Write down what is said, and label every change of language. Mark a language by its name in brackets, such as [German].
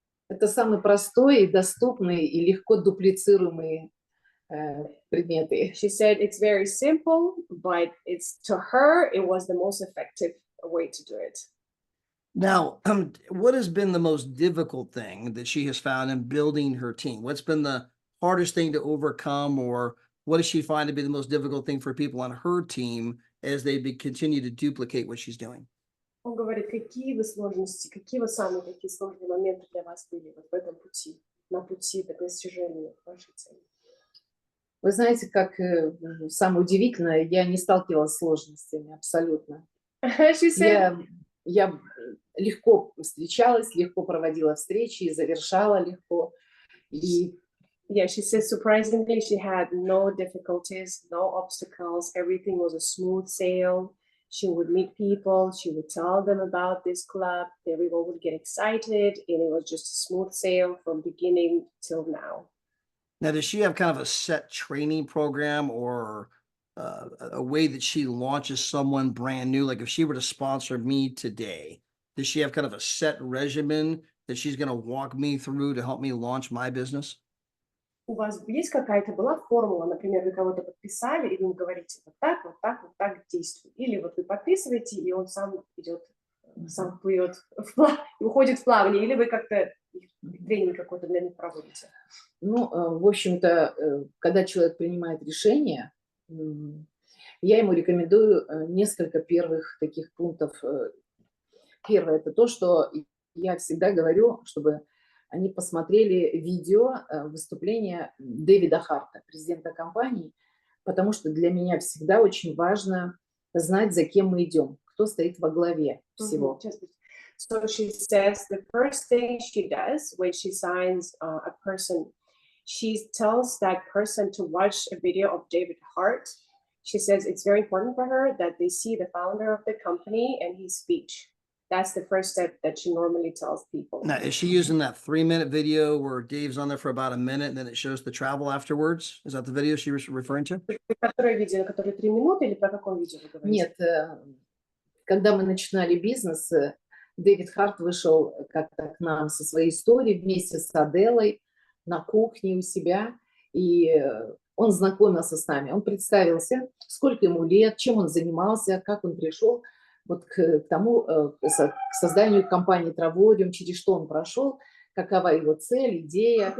[Russian] Это самый простой, и доступный и легко дуплицируемый предметы. [English] She said it's very simple, but to her, it was the most effective way to do it. Now, what has been the most difficult thing that she has found in building her team? What's been the hardest thing to overcome, or what does she find to be the most difficult thing for people on her team as they continue to duplicate what she's doing? [Russian] Он говорит, какие вы сложности, какие вы самые такие сложные моменты для вас были вот в этом пути, на пути к достижению вашей цели? Вы знаете, как самое удивительное, я не сталкивалась с сложностями абсолютно. [English] She said, [Russian] Я легко встречалась, легко проводила встречи и завершала легко. И [English] yeah, she says surprisingly she had no difficulties, no obstacles. Everything was a smooth sail. She would meet people. She would tell them about this club. Everyone would get excited, and it was just a smooth sail from beginning till now. Now, does she have kind of a set training program, or a way that she launches someone brand new? Like if she were to sponsor me today, does she have kind of a set regimen that she's going to walk me through to help me launch my business? [Russian] У вас есть какая-то была формула, например, вы кого-то подписали, и вы говорите вот так, вот так, вот так действуй. Или вот вы подписываете, и он сам идет, сам плывет, уходит в плавание, или вы как-то тренинг какой-то для них проводите? Ну, в общем-то, когда человек принимает решение, я ему рекомендую несколько первых таких пунктов. Первое — это то, что я всегда говорю, чтобы они посмотрели видео выступления Дэвида Харта, президента компании, потому что для меня всегда очень важно знать, за кем мы идем, кто стоит во главе всего. [English] So she says the first thing she does when she signs a person, she tells that person to watch a video of David Hart. She says it's very important for her that they see the founder of the company and his speech. That's the first step that she normally tells people. Now, is she using that 3-minute video where Dave's on there for about a minute and then it shows the travel afterwards? Is that the video she was referring to? [Russian] Которое видео, которое 3 минуты, или про какое видео вы говорите? Нет, когда мы начинали бизнес, Дэвид Харт вышел как-то к нам со своей историей вместе с Аделой на кухне у себя, и он знакомился с нами. Он представился, сколько ему лет, чем он занимался, как он пришел вот к тому, к созданию компании Траводиум, через что он прошел, какова его цель, идея.